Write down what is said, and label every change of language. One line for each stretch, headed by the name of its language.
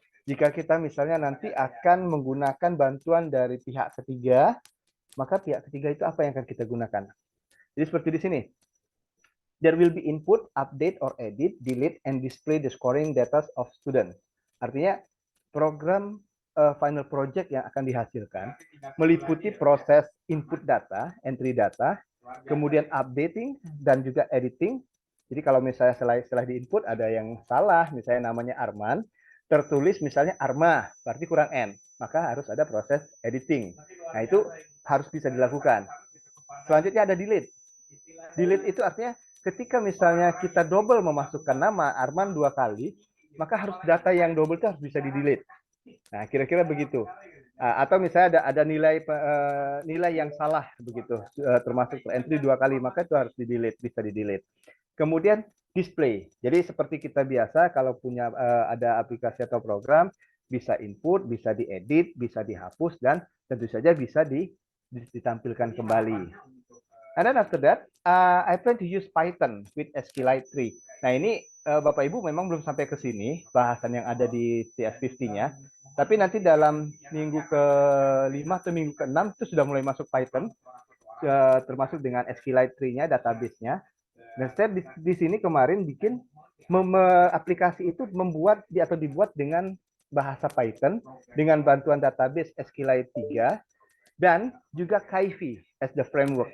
Indonesian: Jika kita misalnya nanti akan menggunakan bantuan dari pihak ketiga, maka pihak ketiga itu apa yang akan kita gunakan. Jadi seperti di sini.
English: There will be input, update or edit, delete and display the scoring data of student.
Indonesian: Artinya program final project yang akan dihasilkan meliputi proses input data, entry data, kemudian updating dan juga editing. Jadi kalau misalnya setelah di input ada yang salah, misalnya namanya Arman, tertulis misalnya Arma, berarti kurang N, maka harus ada proses editing. Nah, itu harus bisa dilakukan. Selanjutnya ada delete. Delete itu artinya ketika misalnya kita double memasukkan nama Arman 2 kali, maka harus data yang double itu harus bisa di-delete. Nah, kira-kira begitu. Atau misalnya ada nilai yang salah begitu, termasuk entry 2 kali, maka itu harus di-delete, bisa di-delete. Kemudian display. Jadi seperti kita biasa kalau punya ada aplikasi atau program, bisa input, bisa diedit, bisa dihapus, dan tentu saja bisa ditampilkan kembali.
English: And then after that, I plan to use Python with SQLite 3.
Indonesian: Nah, ini Bapak Ibu memang belum sampai ke sini bahasan yang ada di CS50-nya. Tapi nanti dalam minggu ke-5 atau minggu ke-6 itu sudah mulai masuk Python, termasuk dengan SQLite 3-nya, database-nya. Dan saya di sini kemarin bikin aplikasi itu dibuat dengan bahasa Python dengan bantuan database SQLite 3 dan juga Kaifi
English: as the framework.